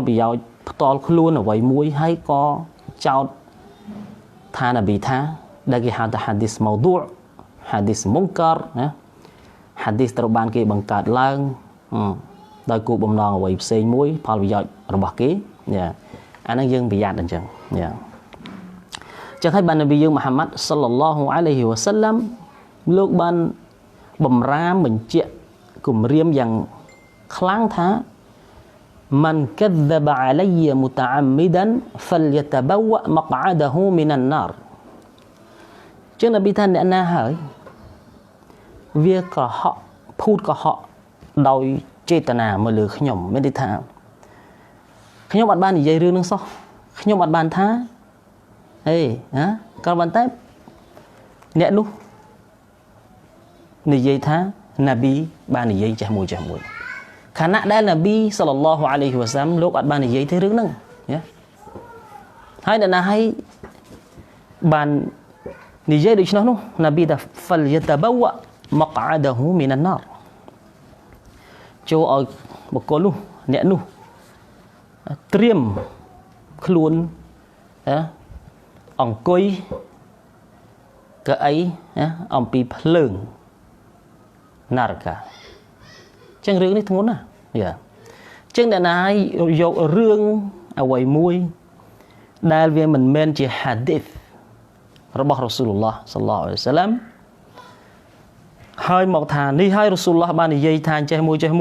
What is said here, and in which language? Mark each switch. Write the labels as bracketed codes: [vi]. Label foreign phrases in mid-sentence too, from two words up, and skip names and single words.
[km] ប្រយោជន៍ផ្ទាល់ខ្លួនអ្វីមួយហើយក៏ចោទថានប៊ីថាដែលគេហៅថា [ar] حديث موضوع حديث منكر [km] ណាហាឌីសត្រូវបានគេបង្កើតឡើងដោយគោលបំណងអ្វីផ្សេងមួយផលប្រយោជន៍របស់គេយ៉ាអាហ្នឹងយើងប្រយ័ត្នអញ្ចឹងយ៉ាចឹងហើយបាននប៊ីយើងមូហាម៉ាត់ [ar] صلى الله عليه وسلم [km] លោកបានបំរាមបញ្ជាក់គម្រាមយ៉ាងខ្លាំងថា [ar] من كذب علي متعمدا فليتبوأ مقعده من النار [km] ចឹងនប៊ីថាអ្នកណាហើយវាកុហកភូតកុហកដោយចេតនាមកលើខ្ញុំមានន័យថាខ្ញុំអត់បាននិយាយរឿងនឹងសោះខ្ញុំអត់បានថាហេណាក៏ប៉ុន្តែអ្នកនោះ និយាយថានប៊ីបាននិយាយចេះមួយខណៈដែលនប៊ី [ar] صلى الله عليه وسلم [km] លោកអត់បាននិយាយទេរឿងហ្នឹងណាហើយអ្នកណាឲ្យបាននិយាយដូច្នោះនោះនប៊ីថា [ar] فَلْيَتَبَوَّأْ مَقْعَدَهُ مِنَ النَّارِ [km] ចូលឲ្យបុគ្គលនោះអ្នកនោះត្រៀមខ្លួន អង្គុយកៅអីអំពីភ្លើងណារកាចឹងរឿងនេះធ្ងន់ណាស់យ៉ាចឹងអ្នកណាឲ្យយករឿងអ្វីមួយដែលវាមិនមែនជាហាឌីសរបស់ [ar] رسول الله صلى الله عليه وسلم [km] ហើយមកថានេះហើយ [ar] رسول الله [km] បាននិយាយថាចេះមួយ